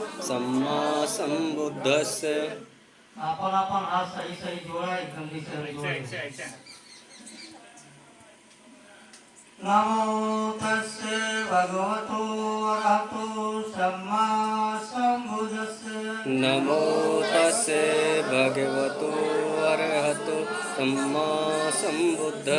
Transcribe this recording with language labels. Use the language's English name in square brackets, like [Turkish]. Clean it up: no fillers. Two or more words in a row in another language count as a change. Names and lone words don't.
[Pali] सम्मा सम्बुद्धस्य [Maithili] अपन अपन हाथ सही सही जोड़ा एकदम से जोड़ा। [Pali] नमो तस्से भगवतो अरहतो सम्मा सम्बुद्धस्से। नमो तस्से भगवतो अरहतो सम्मा सम्बुद्धस्से।